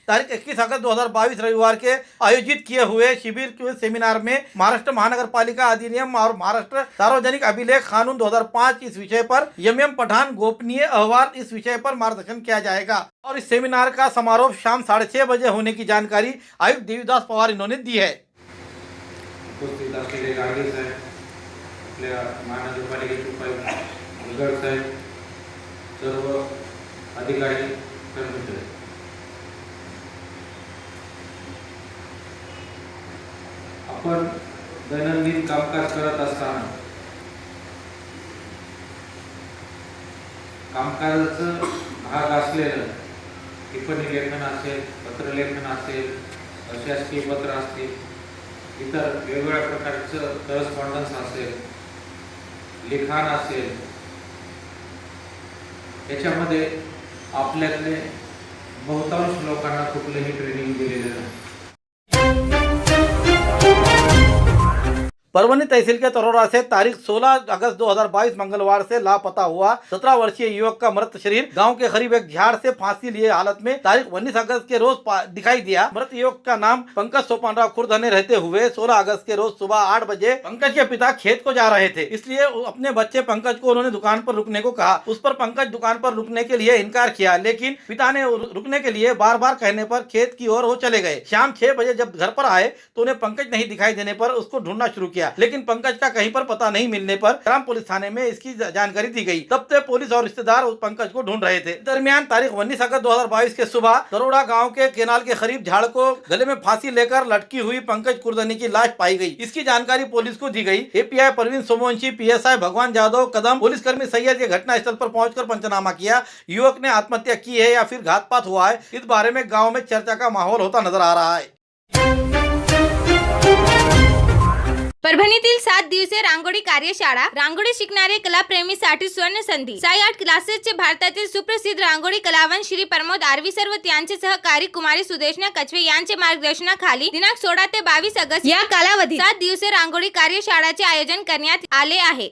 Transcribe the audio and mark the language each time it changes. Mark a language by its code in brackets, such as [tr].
[hi] तारीख 21 अगस्त 2022 रविवार के आयोजित किए हुए शिविर के सेमिनार में महाराष्ट्र महानगर पालिका अधिनियम और महाराष्ट्र सार्वजनिक अभिलेख कानून 2005 इस विषय पर एम पठान गोपनीय अहवाल इस विषय पर मार्गदर्शन किया जाएगा। और इस सेमिनार का समारोह शाम 6:30 बजे होने की जानकारी आयुक्त देवीदास पवार इन्होंने दी है। [mr] उपस्थित असलेले गाडगे साहेब, आपल्या महानगरपालिकेचे उपायुक्त गगड साहेब, सर्व अधिकारी, कर्मचारी, आपण दैनंदिन कामकाज करत असताना कामकाजाचं भाग असलेलं टिप्पणी लेखन असेल, पत्रलेखन असेल, शासकीय पत्र असतील, इतर वेगवेगळ्या प्रकारचं करस्पॉन्डन्स असेल, लिखाण असेल, याच्यामध्ये आपल्यातले बहुतांश लोकांना कुठलेही ट्रेनिंग दिलेले नाही। [hi] परभनी तहसील के तरोड़ा से तारीख 16 अगस्त 2022 मंगलवार से लापता हुआ 17 वर्षीय युवक का मृत शरीर गांव के करीब एक झाड़ से फांसी लिए हालत में तारीख 19 अगस्त के रोज दिखाई दिया। मृत युवक का नाम पंकज सोपानराव खुर्दने रहते हुए 16 अगस्त के रोज सुबह 8 बजे पंकज के पिता खेत को जा रहे थे, इसलिए अपने बच्चे पंकज को उन्होंने दुकान पर रुकने को कहा। उस पर पंकज दुकान पर रुकने के लिए इनकार किया, लेकिन पिता ने रुकने के लिए बार बार कहने पर खेत की ओर वो चले गए। शाम 6 बजे जब घर पर आए तो उन्हें पंकज नहीं दिखाई देने पर उसको ढूंढना शुरू किया, लेकिन पंकज का कहीं पर पता नहीं मिलने पर ग्राम पुलिस थाने में इसकी जानकारी दी गई। तब से पुलिस और रिश्तेदार उस पंकज को ढूंढ रहे थे। दरमियान तारीख 19 अगस्त 2022 के सुबह तरोड़ा गांव के केनाल के करीब झाड़ को गले में फांसी लेकर लटकी हुई पंकज कुर्दनी की लाश पाई गई। इसकी जानकारी पुलिस को दी गई। एपीआई परवीन सोमवंशी, पीएसआई भगवान जादव कदम, पुलिसकर्मी सैयद के घटनास्थल पर पहुंचकर पंचनामा किया। युवक ने आत्महत्या की है या फिर घातपात हुआ है, इस बारे में गाँव में चर्चा का माहौल होता नजर आ रहा है। [mr] परभणीतील 7 दिवसीय रांगोळी कार्यशाळा, रांगोळी शिकणारे कलाप्रेमीसाठी स्वर्ण संधी। साई आर्ट क्लासेसचे भारतातील सुप्रसिद्ध रांगोळी कलावंत श्री प्रमोद आर्वी सर्व त्यांचे सहकारी कुमारी सुदेशना कछवे यांचे मार्गदर्शनाखाली दिनांक 16 ते 22 ऑगस्ट या कालावधीत 7 दिवसीय रांगोळी कार्यशाळाचे आयोजन करण्यात आले आहे।